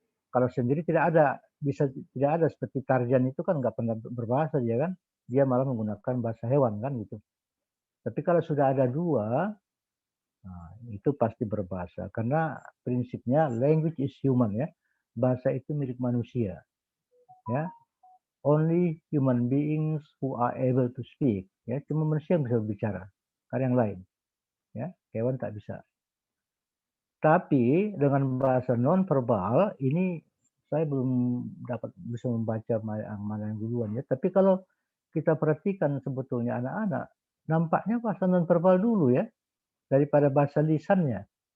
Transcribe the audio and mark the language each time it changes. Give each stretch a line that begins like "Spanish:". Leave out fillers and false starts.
Indonesian: Kalau sendiri tidak ada, tidak ada seperti Tarzan itu kan nggak pernah berbahasa dia kan. Dia malah menggunakan bahasa hewan kan gitu. Tapi kalau sudah ada dua, nah, itu pasti berbahasa. Karena prinsipnya
English: language is human
Indonesian: ya. Bahasa itu milik manusia. Ya.
English: Only human beings who are able to speak.
Indonesian: Ya, cuma manusia yang bisa berbicara. Karena yang lain. Ya, hewan tak bisa. Tapi dengan bahasa non-verbal ini saya belum dapat bisa membaca mana yang duluan ya. Tapi kalau kita perhatikan sebetulnya anak-anak, nampaknya bahasa non-verbal dulu ya daripada bahasa lisannya.